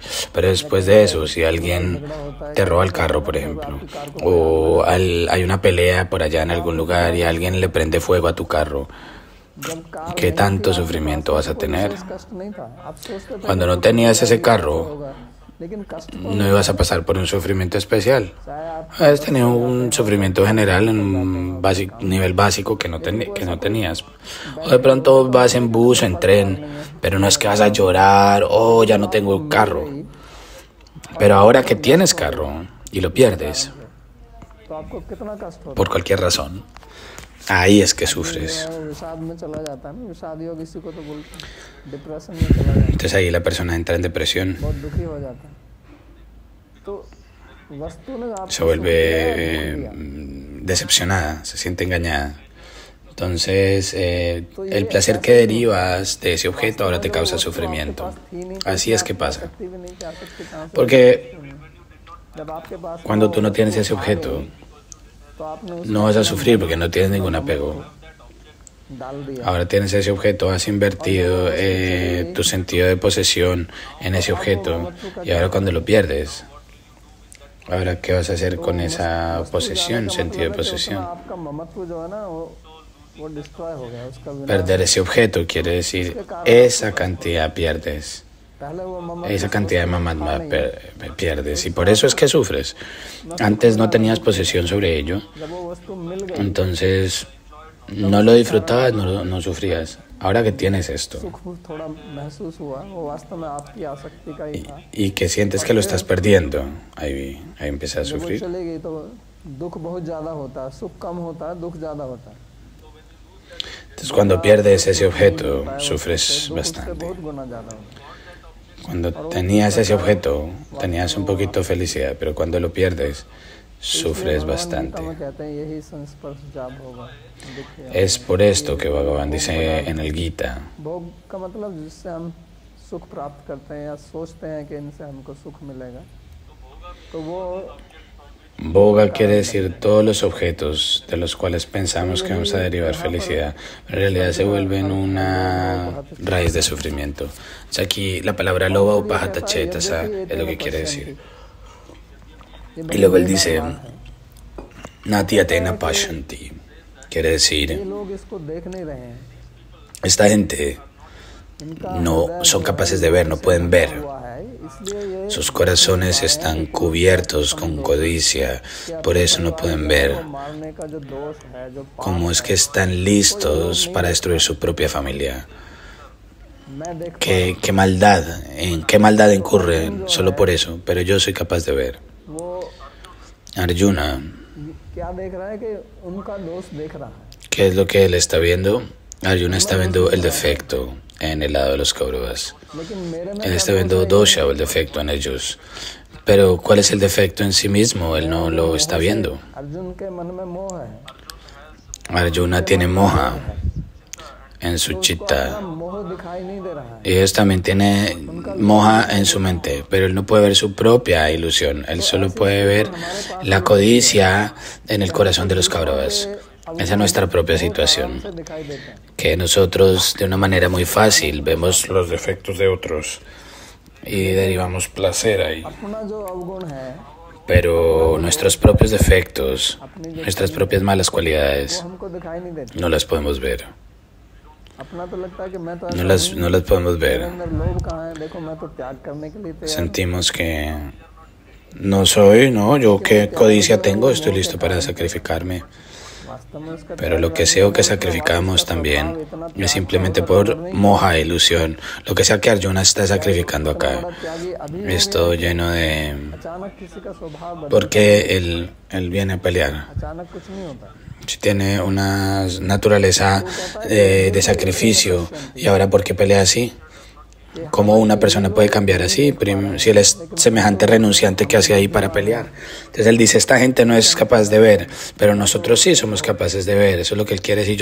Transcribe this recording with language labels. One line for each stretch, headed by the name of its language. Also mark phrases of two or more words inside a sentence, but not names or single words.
Spanish: Pero después de eso, si alguien te roba el carro, por ejemplo, o hay una pelea por allá en algún lugar y alguien le prende fuego a tu carro,
Hindi: जब कार
Spanish: ¿qué tanto sufrimiento vas a tener?
Hindi: कष्ट नहीं था आप सोचते थे
Spanish: Cuando no tenías ese carro,
Hindi: होगा लेकिन कष्ट
Spanish: no ibas a pasar por un sufrimiento especial.
Hindi: चाहे आप
Spanish: Has tenido un sufrimiento general en un nivel básico que no tenías. O de pronto vas en bus o en tren, pero no es que vas a llorar, oh, ya no tengo el carro. Pero ahora que tienes carro y lo pierdes,
Hindi: तो आपको कितना कष्ट होता
Spanish: por cualquier razón, ahí es que sufres.
Hindi: है विषाद में चला जाता है ना विषाद योग इसी को तो बोलते हैं डिप्रेशन में चला जाता है
Spanish: Entonces ahí la persona entra en depresión,
Hindi: बहुत दुखी हो जाता है तो वस्तु ने आपको
Spanish: se vuelve decepcionada, se siente engañada. Entonces, el placer que derivas de ese objeto ahora te causa sufrimiento. Así es que pasa.
Hindi: शक्ति भी नहीं क्या सकती कहाँ से
Spanish: Porque
Hindi: जब आपके पास
Spanish: cuando tú no tienes ese objeto,
Hindi: तो आपने उस
Spanish: no vas a sufrir porque no tienes ningún apego.
Hindi: डाल दिया
Spanish: Ahora tienes ese objeto, has invertido tu sentido de posesión en ese objeto y ahora cuando lo pierdes, ahora ¿qué vas a hacer con esa posesión, sentido de posesión?
Hindi: आपका ममत्व जो है ना वो डिस्ट्रॉय हो गया उसका विनाश
Spanish: Perder ese objeto quiere decir esa cantidad pierdes,
Hindi: पहले वो ममत्व
Spanish: esa cantidad de mamás pierdes y por eso es que sufres. Antes no tenías posesión sobre ello,
Hindi: जब वो वस्तु मिल गई
Spanish: entonces no lo disfrutabas, no sufrías. Ahora que tienes esto
Hindi: सुख थोड़ा महसूस हुआ वो वास्तव में आपकी आसक्ति का ही था
Spanish: y que sientes que lo estás perdiendo, ahí empiezas a
Hindi: जब वो
Spanish: sufrir.
Hindi: चली गई तो दुख बहुत ज्यादा होता है सुख कम होता है दुख ज्यादा होता है
Spanish: Entonces cuando pierdes ese objeto, sufres
Hindi: दुख उससे
Spanish: bastante.
Hindi: बहुत गुना ज्यादा होता है
Spanish: Cuando tenías ese objeto, tenías un poquito de felicidad, pero cuando lo pierdes, sufres bastante.
Hindi: में कहते हैं
Sanskrit: यही संस्पर्श जा भोग दुख।
Spanish: Es por esto que Bhagavan dice en el Gita,
Hindi: भोग का मतलब जिससे हम सुख प्राप्त करते हैं या सोचते हैं कि इनसे हमको सुख मिलेगा, तो वो
Spanish: Bhoga quiere decir todos los objetos de los cuales pensamos que vamos a derivar felicidad, pero en realidad se vuelven una raíz de sufrimiento. O sea, aquí la palabra loba o pahatachetasa es lo que quiere decir. Y luego él dice,
Sanskrit: नति अतेन पश्यन्ति,
Spanish: quiere
Hindi: ये
Spanish: decir,
Hindi: लोग इसको देख नहीं रहे हैं,
Spanish: esta gente no son capaces de ver, no pueden ver.
Hindi: हुआ है, इसलिए ये
Spanish: Sus corazones están cubiertos con codicia, por eso no pueden ver
Hindi: मारने का जो दोष है, जो
Spanish: cómo es que están listos para destruir su propia familia.
Hindi: मैं देख
Spanish: ¿Qué maldad, en qué maldad incurren solo por eso? Pero yo soy capaz de ver.
Hindi: वो Arjuna, क्या देख रहा है कि उनका दोष देख रहा है,
Spanish: ¿qué es lo que él está viendo? Arjuna está viendo el defecto en el lado de los Kauravas.
Hindi: लेकिन मेरे में
Spanish: Él está viendo dosha o el defecto en ellos. Pero ¿cuál es el defecto en sí mismo? Él no lo está viendo.
Hindi: अर्जुन के मन में मोह है,
Spanish: Arjuna tiene moha en su chitta.
Hindi: मोह दिखाई नहीं दे रहा है,
Spanish: Y ellos también tienen moha en su mente, pero él no puede ver su propia ilusión. Él solo puede ver la codicia en el corazón de los Kauravas. Esa es nuestra propia situación,
Hindi: से दिखाई देते हैं।
Spanish: que nosotros de una manera muy fácil vemos los defectos de otros y derivamos placer ahí.
Hindi: अपना जो अवगुण है
Spanish: Pero nuestros propios defectos, nuestras propias malas
Hindi: वो
Spanish: cualidades,
Hindi: हमको दिखाई नहीं देती,
Spanish: no las podemos ver.
Hindi: अपना तो लगता है कि मैं तो
Spanish: No
Hindi: ऐसा
Spanish: las, no las podemos
Hindi: मेरे
Spanish: ver.
Hindi: अंदर लोभ कहाँ है, देखो मैं तो त्याग करने के लिए तैयार हूँ।
Spanish: Sentimos que no soy, no, yo qué codicia tengo, estoy listo para sacrificarme.
Hindi: वास्तव में उसका
Spanish: Pero lo que sea o que sacrificamos también es simplemente por moja, ilusión. Lo que sea que Arjuna está sacrificando acá
Hindi: त्यागी अभी
Spanish: es todo lleno de...
Hindi: अचानक किसी का स्वभाव बदल,
Spanish: Porque él viene a pelear.
Hindi: अचानक कुछ नहीं होता,
Spanish: Si tiene una naturaleza de sacrificio, y ahora ¿por qué pelea así? ¿Cómo una persona puede cambiar así? Si él es semejante renunciante, ¿qué hace ahí para pelear? Entonces él dice, esta gente no es capaz de ver, pero nosotros sí somos capaces de ver. Eso es lo que él quiere decir.